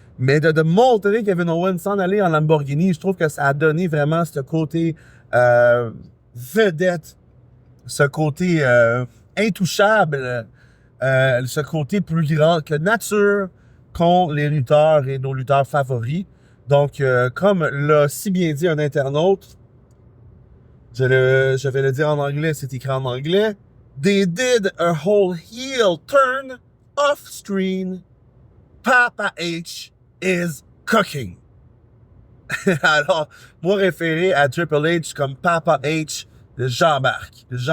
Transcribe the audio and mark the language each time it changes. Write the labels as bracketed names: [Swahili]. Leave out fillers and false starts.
[French] Mais de montrer Kevin Owens s'en aller en Lamborghini, je trouve que ça a donné vraiment ce côté vedette, ce côté intouchable, ce côté plus grand que nature qu'ont les lutteurs et nos lutteurs favoris. Donc, comme l'a si bien dit un internaute, je vais le dire en anglais, c'est écrit en anglais. [English] They did a whole heel turn off screen. Papa H is cooking. [French] Alors, moi référé à Triple H comme Papa H, j'embarque.